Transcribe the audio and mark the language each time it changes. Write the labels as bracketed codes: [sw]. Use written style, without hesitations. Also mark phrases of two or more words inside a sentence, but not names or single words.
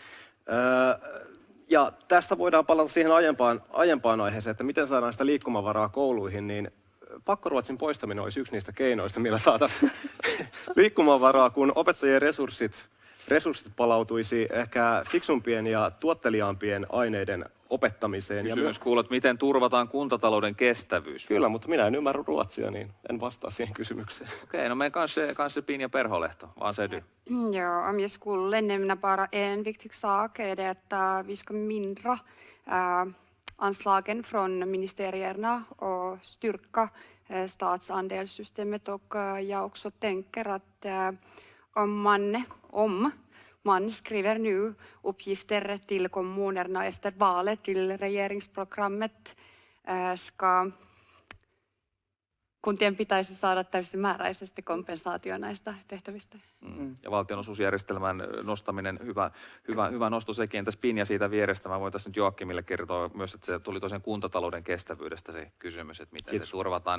[fi] Ja tästä voidaan palata siihen aiempaan aiheeseen, että miten saadaan sitä liikkumavaraa kouluihin, niin pakkoruotsin poistaminen olisi yksi niistä keinoista, millä saataisiin liikkumavaraa, kun opettajien resurssit palautuisi ehkä fiksumpien ja tuotteliaampien aineiden opettamiseen. Kysymys kuulet, miten turvataan kuntatalouden kestävyys? Kyllä, mutta minä en ymmärrä ruotsia, niin en vastaa siihen kysymykseen. [sv] Okej, no men kanske Pinja Perholehto. Vad säger du? Ja, om jag skulle nämna bara en viktig sak är det att vi ska mindra anslagen från ministerierna och styrka statsandelssystemet, och jag också tänker att om man skriver nu uppgifter till kommunerna efter valet till regeringsprogrammet, ska [fi] kuntien pitäisi saada täysimääräisesti kompensaatio näistä tehtävistä. Ja valtionosuusjärjestelmän nostaminen, hyvä nosto sekin. Entäs Pinja siitä vierestä? Mä voin tässä nyt Joakimille kertoa myös, että se tuli tosiaan kuntatalouden kestävyydestä se kysymys, että miten se turvataan.